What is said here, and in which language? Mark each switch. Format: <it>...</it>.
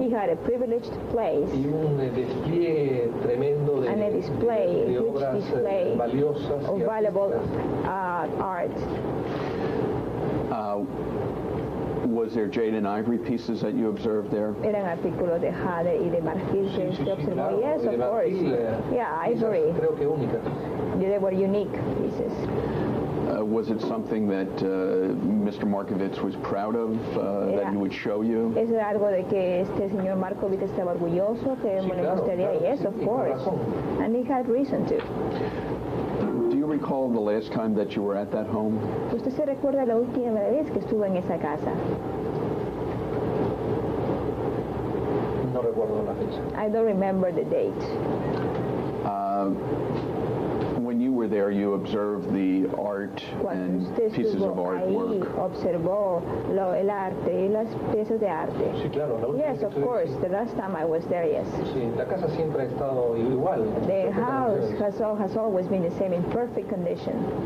<en>He had a privileged place.</en> <es>Y un despliegue tremendo de obras valiosas</es> <en>of valuable art. Was there jade and ivory pieces that you observed there?</en> <es>Eran artículos de jade y de marfil que usted observó. Claro,</es> <en>Yes, of course. Yeah, ivory.</en> <es>Creo que únicas.</es> <en>They were unique pieces. Was it something that Mr. Markovitz was proud of, that he would show you?</en> <es>¿Es algo de que este señor Markovitz estaba orgulloso, que me le gustaría?</es> <en>Yes, of course. And he had reason to. Do you recall the last time that you were at that home?</en> <es>¿Usted se recuerda la última vez que estuvo en esa casa? No recuerdo la fecha.</es> <en>I don't remember the date. When you were there, you observed the art and pieces of artwork.</en> <es>Observó el arte y las piezas de arte. Sí, claro.</es> <en>Yes, of course. The last time I was there, yes.</en> <es>Sí, la casa siempre ha estado igual.</es> <en>The house has always been the same, in perfect condition.</en>